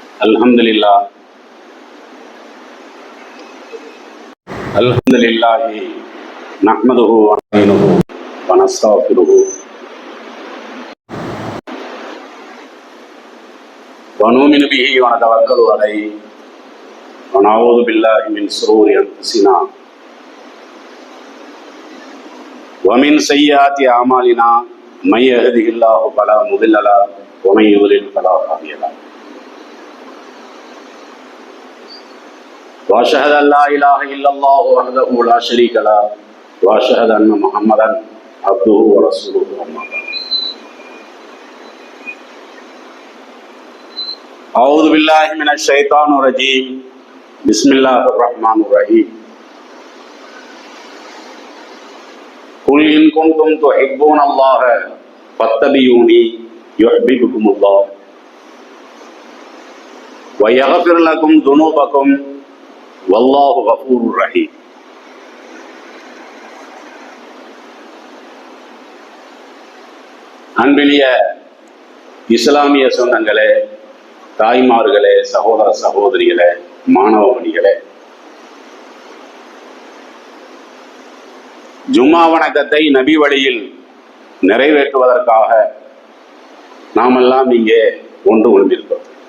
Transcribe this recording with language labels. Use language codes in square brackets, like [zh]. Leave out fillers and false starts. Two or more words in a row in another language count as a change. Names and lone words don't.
[ar] الحمد لله نحمده ونستعينه ونستغفره ونؤمن به ونتوكل عليه ونعوذ بالله من شرور أنفسنا ومن سيئات أعمالنا من يهده الله فلا مضل له ومن يضلل فلا هادي له وأشهد أن لا إله إلا الله وحده لا شريك له وأشهد أن محمدا عبده ورسوله أما بعد أعوذ بالله من الشيطان الرجيم بسم الله الرحمن الرحيم قل إن كنتم تحبون الله فاتبعوني يحببكم الله ويغفر لكم ذنوبكم والله غفور رحيم. [ta] அன்பிலிய இஸ்லாமிய சொந்தங்களே, தாய்மார்களே, சகோதர சகோதரிகளே, மாணவமணிகளே, ஜும்மா வணக்கத்தை நபி வழியில் நிறைவேற்றுவதற்காக நாமெல்லாம் இங்கே ஒன்று கொண்டிருக்கிறோம்.